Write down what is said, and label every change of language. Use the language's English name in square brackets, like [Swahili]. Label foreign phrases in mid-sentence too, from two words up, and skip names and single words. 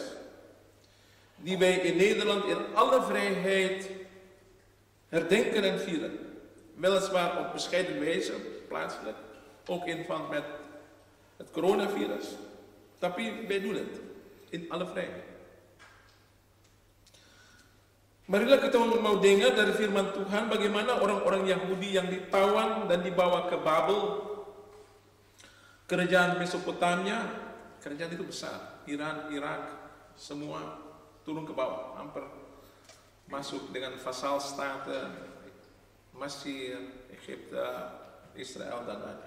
[Dutch] Die wij in Nederland in alle vrijheid herdenken en vieren. Weliswaar op bescheiden wijze, plaatselijk. Ook in verband met het coronavirus. Tapi wij doen het in alle vrijheid. [Indonesian] Marilah kita mau dengar dari firman Tuhan bagaimana orang-orang Yahudi yang ditawan dan dibawa ke Babel, kerajaan Mesopotamia. Kerajaan itu besar, Iran, Irak, semua turun ke bawah, hampir masuk dengan vasal state, Mesir, Egypte, Israel dan lain-lain.